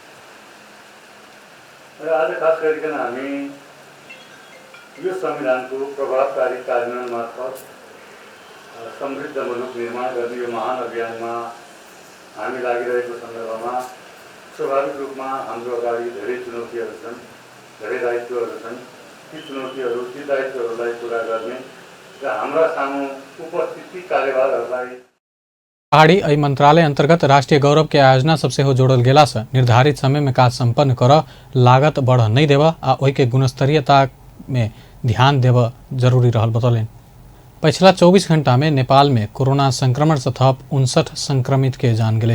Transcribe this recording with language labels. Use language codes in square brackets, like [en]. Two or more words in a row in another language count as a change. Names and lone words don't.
[ne] र आज खास गरिकन हामी यो संविधानको प्रभावकारी कार्यान्वयन मार्फत समृद्ध मुलुक निर्माण गर्ने यो महान अभियानमा हामी लागिरहेको सन्दर्भमा स्वाभाविक रूपमा हाम्रो अगाडि धेरै चुनौतीहरू छन्, धेरै दायित्वहरू छन्। ती चुनौतीहरू ती दायित्वहरूलाई पुरा गर्ने र हाम्रा सामु उपस्थित ती कार्यभारहरूलाई [mai] पहाड़ी एहि मंत्रालय अंतर्गत राष्ट्रीय गौरव के आयोजना सबसे हो जोड़ल गेला से निर्धारित समय में काज संपन्न कर लागत बढ़ नहीं देव आ ओहि के गुणस्तरीयता में ध्यान देव जरूरी रहल बतौलन। पिछला 24 घंटा में नेपाल में कोरोना संक्रमण से थप 59 संक्रमित के जान गेल।